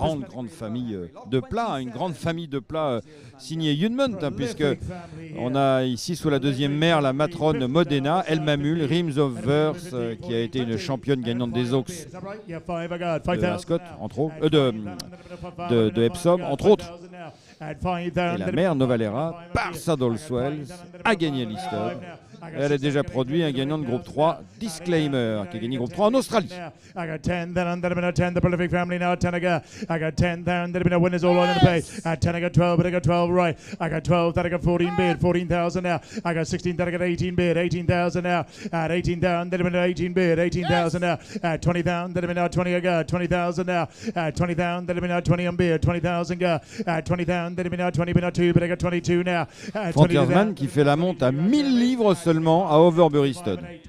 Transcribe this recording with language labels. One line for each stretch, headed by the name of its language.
French: Grande famille de plats, une grande famille de plats signée Yunmont, puisque on a ici sous la deuxième mère la matrone Modena, El Mamul, Rims of Verse, qui a été une championne gagnante des Oaks de Ascot, entre autres, de Epsom, entre autres. Et la mère Novalera, par Saddleswells, a gagné l'Easton. Elle a déjà produit un gagnant de groupe 3, Disclaimer, qui a gagné groupe 3 en Australie.
English: I got 10, then under a 10, the prolific family now, 10 I got 10, then there have been winners all on the pay. At 10 I got 12, but I got 12 right. I got 12, then I got 14 bid, 14,000 now. I got 16, then I got 18 bid, 18,000 now. At 18,000, then have been 18 bid, 18,000 now. At 20,000, then have been 20 I got, 20,000 now. At 20,000, then have been 20 on bid, 20,000 got. At 20,000, then have been 20, but 2, but I got 22 now.
French: Frontiersman qui fait la monte à 1000 livres seulement à Overbury Stud.